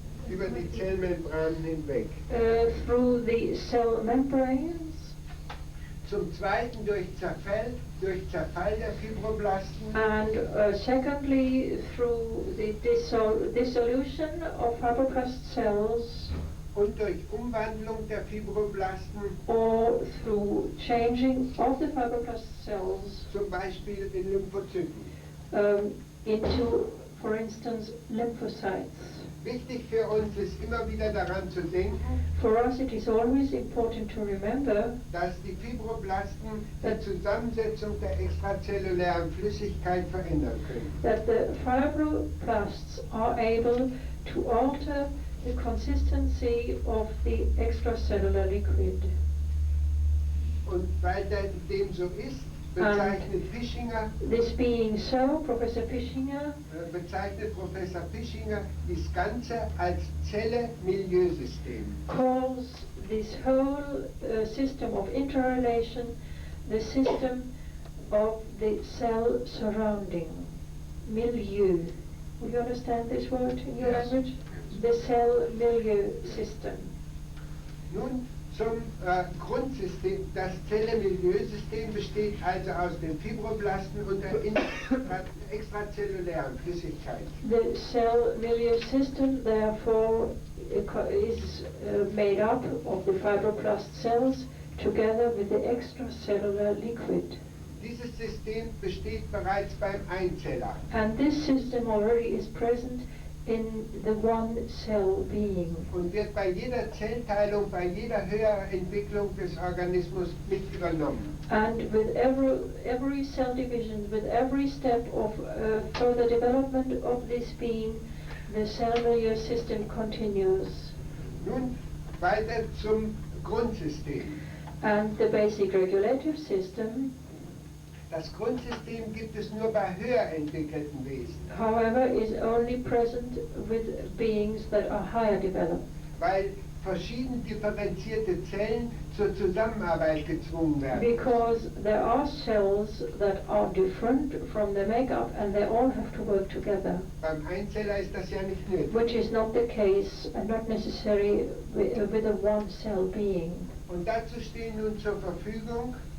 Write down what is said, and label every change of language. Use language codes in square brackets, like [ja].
[de] Über die Zellmembran hinweg. [en] Through the cell membranes. [de] Zum Zweiten durch Zerfall der Fibroblasten. [en] And secondly, through the dissolution of fibroblast cells. [de] Und durch Umwandlung der Fibroblasten. [en] Or through changing of the fibroblast cells. [de] Zum Beispiel in Lymphozyten. [en] Into, for instance, lymphocytes. [de] Wichtig für uns ist immer wieder daran zu denken, [en] for us it is always important to remember, [de] dass die Fibroblasten die Zusammensetzung der extrazellulären Flüssigkeit verändern können. [en] That the fibroblasts are able to alter the consistency of the extracellular liquid. [de] Und weil dem so ist, bezeichnet Fischinger, [en] this being so, Professor Fischinger [de] bezeichnet Professor Fischinger das Ganze als Zelle-Milieusystem. [en] Calls this whole system of interrelation the system of the cell surrounding, milieu. Would you understand this word in your language? The cell milieu system. [de] Nun zum Grundsystem. Das Zelle-Milieu-System besteht also aus den Fibroblasten und der extrazellulären Flüssigkeit. [en] The cell milieu system therefore is made up of the fibroblast cells together with the extracellular liquid. [de] Dieses System besteht bereits beim Einzeller. [en] And this system already is present in the one cell being. [de] Und wird bei jeder Zellteilung, bei jeder höheren Entwicklung des Organismus mit übernommen. [en] And with every cell division, with every step of further development of this being, the cell milieu system continues. [de] Nun weiter zum Grundsystem. [en] And the basic regulative system, [de] das Grundsystem gibt es nur bei höher entwickelten Wesen. [en] However, is only present with beings that are higher developed. [de] Weil verschieden differenzierte Zellen zur Zusammenarbeit gezwungen werden. [en] Because there are cells that are different from their makeup and they all have to work together. [de] Beim Einzeller ist das ja nicht nötig. [en] Which is not the case and not necessary with a one cell being. [de] Und dazu stehen nun zur Verfügung